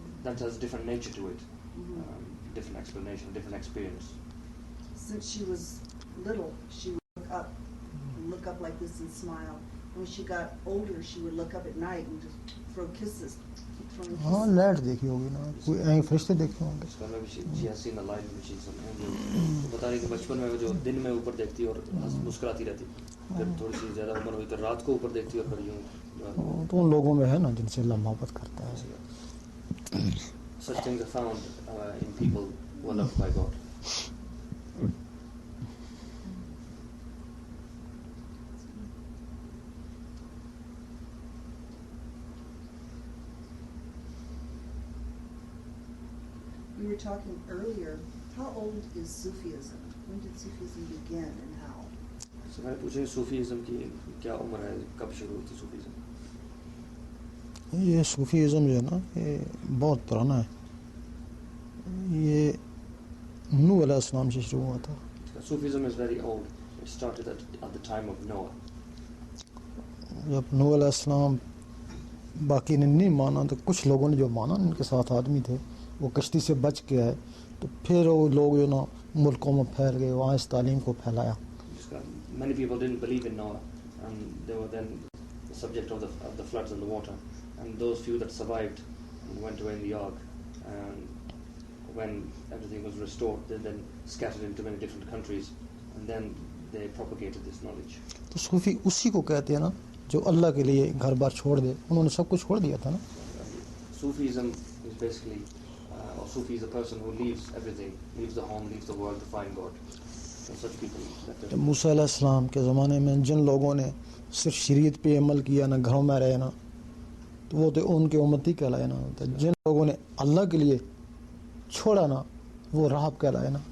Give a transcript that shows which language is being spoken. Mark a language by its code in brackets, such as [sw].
[en] That has a different nature to it, Mhm. different explanation, different experience. Since she was little, she would look up like this and smile. When she got older, she would look up at night and just throw kisses, keep throwing kisses. [ur] ہاں light دیکھی ہوگی نا, کوئی N فرشتے دیکھے ہوں گے. اس کا میں بھی [en] she has seen the light which is [ur] تو بتا رہی کہ بچپن میں وہ جو دن میں اوپر دیکھتی اور مسکراتی رہتی, پھر تھوڑی سی زیادہ عمر ہوئی تو رات کو اوپر دیکھتی اور پھر یوں. تو ان لوگوں میں ہے نا جن سے اللہ محبت کرتا ہے. [en] Such things are found in people who are loved by God. We were talking earlier, how old is Sufism? When did Sufism begin and how? [ur] So میں نے پوچھا صوفیزم کی کیا عمر ہے, کب شروع ہوئی تھی صوفیزم؟ یہ صوفیزم جو ہے نا یہ بہت پرانا ہے. یہ نوح علیہ السلام سے شروع ہوا تھا. [en] Sufism is very old. It started at the time of Noah. [ur] جب نوح علیہ السلام باقی نے نہیں مانا تو کچھ لوگوں نے جو مانا, ان کے ساتھ آدمی تھے, وہ کشتی سے بچ کے آئے, تو پھر وہ لوگ جو نا ملکوں میں پھیل گئے, وہاں اس تعلیم کو پھیلایا. [en] Many people didn't believe in Noah, and they were then the subject of the floods and the water. And those few that survived and went away in the ark, and when everything was restored, they then scattered into many different countries, and then they propagated this knowledge. [ur] تو صوفی اسی کو کہتے ہیں نا جو اللہ کے لیے گھر بار چھوڑ دے. انہوں نے سب کچھ چھوڑ دیا تھا نا. [en] Sufism is basically, or Sufi is a person who leaves everything, leaves the home, leaves the world to find God. So such people. [ur] جب موسیٰ علیہ السلام کے زمانے میں جن لوگوں نے صرف شریعت پہ عمل کیا نا, گھروں میں رہے نا, تو وہ تو ان کے امتی کہلائے نا. جن لوگوں نے اللہ کے لیے چھوڑا نا, وہ راہب کہلائے نا.